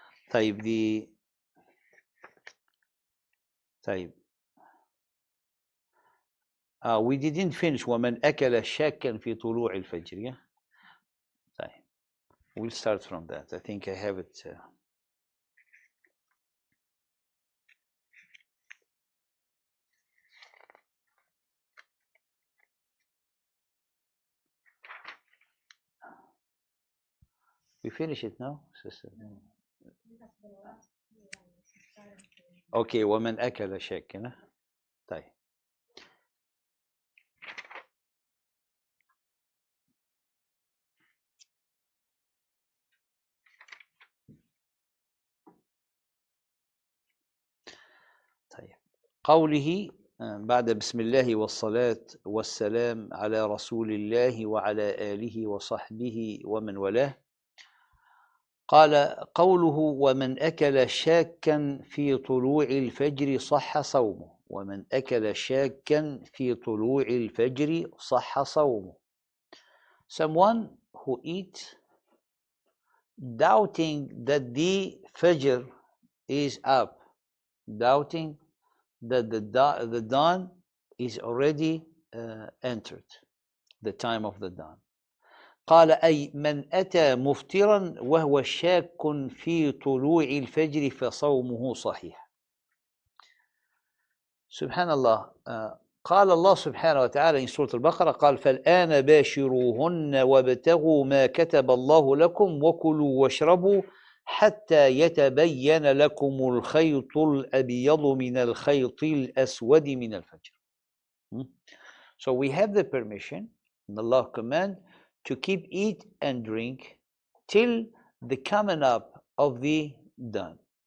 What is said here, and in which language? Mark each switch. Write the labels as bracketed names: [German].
[Arabic] طيب طيب [English] we didn't finish [Arabic] ومن أكل شاكا في طلوع الفجر. [English] Yeah? طيب. We'll start from that. I think I have it. We finish it now, sister? [Arabic] Okay, ومن أكل شاكا. طيب. طيب. قوله بعد بسم الله والصلاة والسلام على رسول الله وعلى آله وصحبه ومن والاه. قال قوله ومن أكل شاكا في طلوع الفجر صح صومه. ومن أكل شاكا في طلوع الفجر صح صومه. [English] Someone who eats doubting that the Fajr is up, doubting that the dawn is already entered, the time of the dawn. [Arabic] قال أي من أتى مفطرا وهو شاك في طلوع الفجر فصومه صحيح. سبحان الله. قال الله سبحانه وتعالى في سورة البقرة قال فالآن باشروهن وابتغوا ما كتب الله لكم وكلوا واشربوا حتى يتبين لكم الخيط الأبيض من الخيط الأسود من الفجر. [English] So we have the permission, and Allah command, to keep eat and drink till the coming up of the dawn.